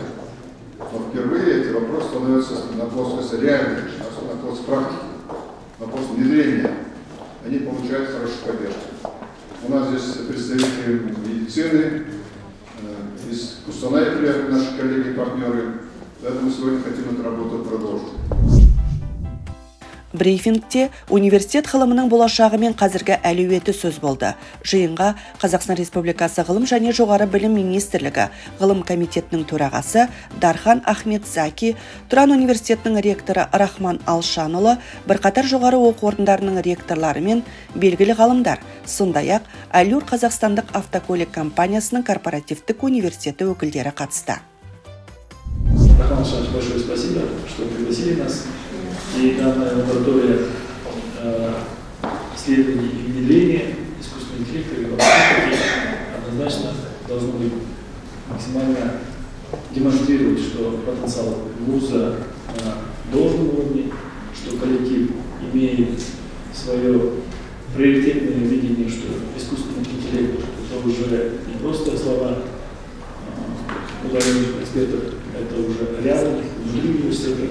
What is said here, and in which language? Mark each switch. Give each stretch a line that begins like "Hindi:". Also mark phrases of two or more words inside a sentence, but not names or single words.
Russian: Но впервые эти вопросы становятся на плоскости реальной, на плоскости практики, на плоскости внедрения. Они получают хорошую поддержку. У нас здесь представители медицины, искусственного интеллекта, наши коллеги и партнеры. Поэтому сегодня хотим эту работу продолжить.
Kazakh: Брифингте университет ғылымының болашағы мен қазіргі әлеуеті сөз болды. Жиынға Қазақстан Республикасы ғылым және жоғары білім министрлігі ғылым комитетінің төрағасы Дархан Ахмед Заки, Тұран университетінің ректоры Рахман Алшанұлы, бірқатар жоғары оқу орындарының ректорлары мен белгілі ғалымдар, сондай-ақ Аллюр Қазақстандық автокөлік компаниясының корпоративтік университеті өкілдері қатысты.
Russian: Рахман Алшанович, большое спасибо, что пригласили нас. И данная лаборатория исследований и внедрения искусственного интеллекта и робототехники однозначно должно быть максимально демонстрировать, что потенциал вуза на должном уровне, что коллектив имеет свое приоритетное видение, что искусственный интеллект это уже не просто слова уважаемых экспертов, это уже реально внутри университета.